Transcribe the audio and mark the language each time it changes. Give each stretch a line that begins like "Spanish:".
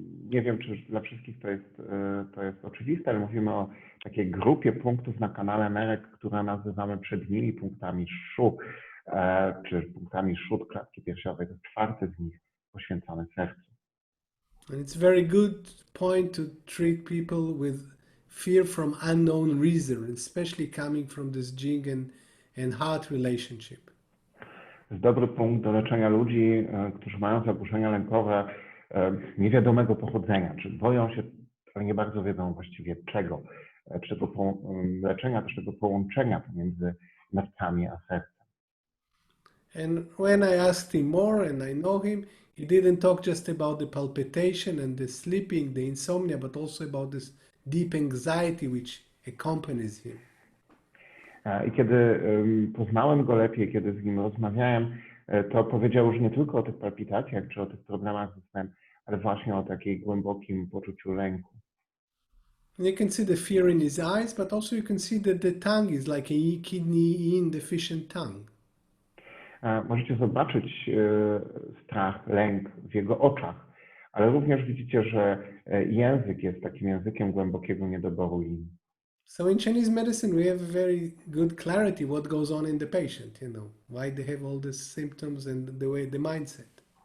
Polish: Nie wiem, czy dla wszystkich to jest oczywiste, ale mówimy o takiej grupie punktów na kanale nerek, które nazywamy przednimi punktami szu, czy punktami szód klatki piersiowej. To jest czwarty z nich poświęcony sercu.
English: And it's a very good point to treat people with fear from unknown reason, especially coming from this jing and heart relationship.
Polish: To jest dobry punkt do leczenia ludzi, którzy mają zaburzenia lękowe niewiadomego pochodzenia, czy boją się, ale nie bardzo wiedzą właściwie czego, czy tego leczenia, czy tego połączenia pomiędzy nerkami a sercem.
English: And when I asked him more and I know him, he didn't talk just about the palpitation and the sleeping, the insomnia, but also about this deep anxiety which accompanies him.
Polish: I kiedy poznałem go lepiej, kiedy z nim rozmawiałem, to powiedział już nie tylko o tych palpitacjach czy o tych problemach ze snem, ale właśnie o takiej głębokim poczuciu lęku.
English: You can see the fear in his eyes, but also you can see that the tongue is like a kidney deficient tongue.
Polish: Możecie zobaczyć strach, lęk w jego oczach, ale również widzicie, że język jest takim językiem głębokiego niedoboru yin.
English: So in Chinese medicine, we have a very good clarity what goes on in the patient, you know, why they have all these symptoms and the mindset.